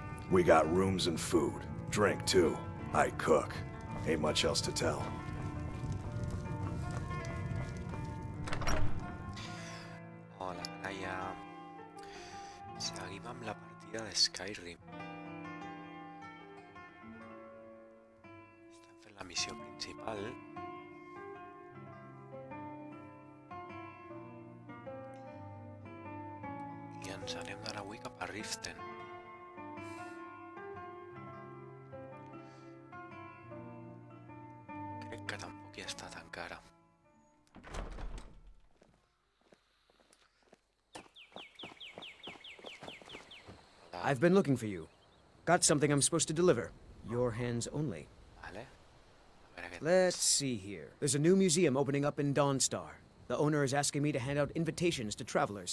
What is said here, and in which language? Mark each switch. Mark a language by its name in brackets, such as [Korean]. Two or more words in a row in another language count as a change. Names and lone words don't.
[English] We got rooms and food. Drink, too. I cook. Ain't much else to tell. [Catalan] Hola, Laia. Seguim amb la partida de Skyrim. Estem fent la missió principal. I ens anem d'anar avui cap a Riften. Crec que tampoc hi ha estat encara. [English] I've been looking for you. Got something I'm supposed to deliver. Your hands only. [Spanish] Vale. A ver, [English] Let's see here. There's a new museum opening up in Dawnstar. The owner is asking me to hand out invitations to travelers.